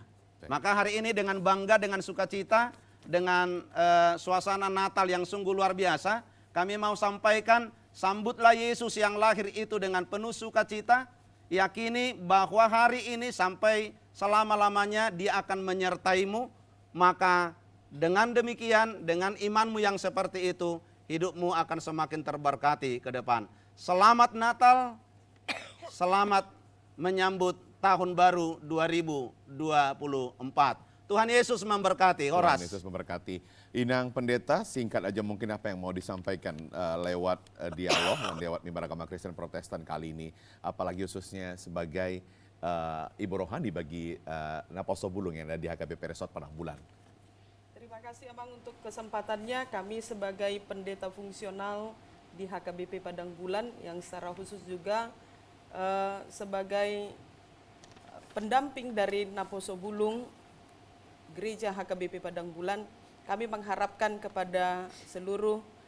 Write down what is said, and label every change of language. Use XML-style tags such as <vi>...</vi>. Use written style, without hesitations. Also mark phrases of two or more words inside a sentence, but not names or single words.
<id>Maka hari ini dengan bangga, dengan sukacita, dengan suasana Natal yang sungguh luar biasa, kami mau sampaikan, sambutlah Yesus yang lahir itu dengan penuh sukacita, yakini bahwa hari ini sampai selama-lamanya Dia akan menyertaimu, maka dengan demikian, dengan imanmu yang seperti itu, hidupmu akan semakin terberkati ke depan. Selamat Natal, selamat menyambut Tahun Baru 2024. Tuhan Yesus memberkati. Horas. Tuhan Yesus memberkati. Inang Pendeta, singkat aja mungkin apa yang mau disampaikan lewat dialog lewat Mimbar Agama Kristen Protestan kali ini, apalagi khususnya sebagai ibu rohani bagi Naposo Bulung yang ada di HKBP Resort Padang Bulan. Terima kasih Abang untuk kesempatannya. Kami sebagai pendeta fungsional di HKBP Padang Bulan yang secara khusus juga sebagai pendamping dari Naposo Bulung, Gereja HKBP Padang Bulan, kami mengharapkan kepada seluruh</id>